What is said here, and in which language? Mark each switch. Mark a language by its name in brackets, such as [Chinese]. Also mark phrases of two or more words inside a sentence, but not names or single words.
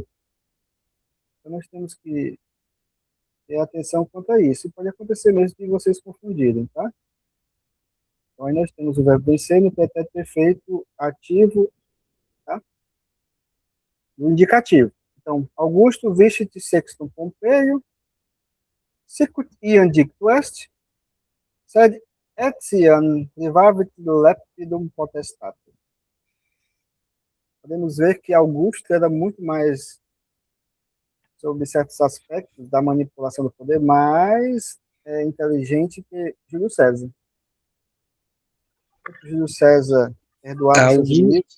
[Portuguese] Então, nós temos que ter atenção quanto a isso. E pode acontecer mesmo de vocês confundirem, tá? Então, aí nós temos o verbo vencer no pretérito perfeito ativo, tá? No indicativo. [Latin] Então, Augusto vicit sextum Pompeio, sicut iam dictu est, sed etiam privavit lepidum potestate. [Portuguese] Podemos ver que Augusto era muito mais, sobre certos aspectos da manipulação do poder, mais inteligente que Júlio César. Júlio César perdoava seus inimigos.